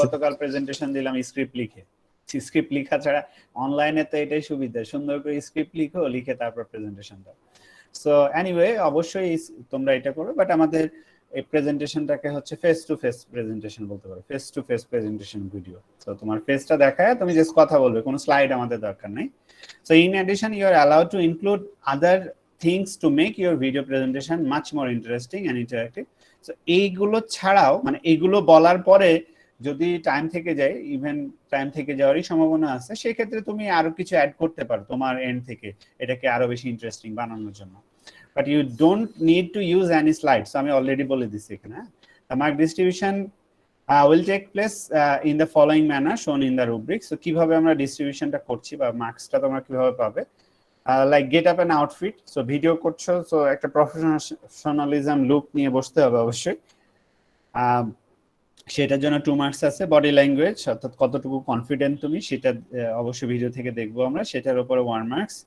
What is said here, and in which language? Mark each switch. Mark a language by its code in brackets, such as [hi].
[bn] গতকাল প্রেজেন্টেশন দিলাম স্ক্রিপ্ট লিখে। স্ক্রিপ্ট লেখা ছাড়া অনলাইনে তো এটাই সুবিধা, সুন্দর করে স্ক্রিপ্ট লিখো, লিখে তারপর প্রেজেন্টেশন দাও। সো এনিওয়ে অবশ্যই তোমরা এটা করো, বাট আমাদের এই প্রেজেন্টেশনটাকে হচ্ছে ফেস টু ফেস প্রেজেন্টেশন বলতে পারো, face to face presentation video. তো তোমার ফেসটা দেখায় তুমি জাস্ট কথা বলবে, কোনো স্লাইড আমাদের দরকার নেই। [en] So in addition, you are allowed to include other things to make your video presentation much more interesting and interactive. [bn] So এইগুলো ছাড়াও মানে এইগুলো বলার পরে যদি টাইম থেকে যায়, ইভেন টাইম থেকে যাওয়ারই সম্ভাবনা আছে, সেক্ষেত্রে তুমি আরো কিছু অ্যাড করতে পারো তোমার এন্ড থেকে এটাকে আরো বেশি ইন্টারেস্টিং বানানোর জন্য। [en] but you don't need to use any slides, [bn] আমি অলরেডি বলে দিচ্ছি এখানে। [en] Mark distribution will take place in the following manner shown in the rubric. [bn] So কিভাবে আমরা ডিস্ট্রিবিউশনটা করছি বা মার্কসটা তোমরা কিভাবে পাবে, [en] Like get up and outfit. [bn] So video করছো, সো একটা প্রফেশনালিজম লুক নিয়ে বসতে হবে অবশ্যই। সেটার জন্য 2 মার্কস আছে। বডি ল্যাঙ্গুয়েজ অর্থাৎ কতটুকু কনফিডেন্ট তুমি, সেটা অবশ্যই ভিডিও থেকে দেখবো আমরা, সেটার উপরে 1 মার্কস।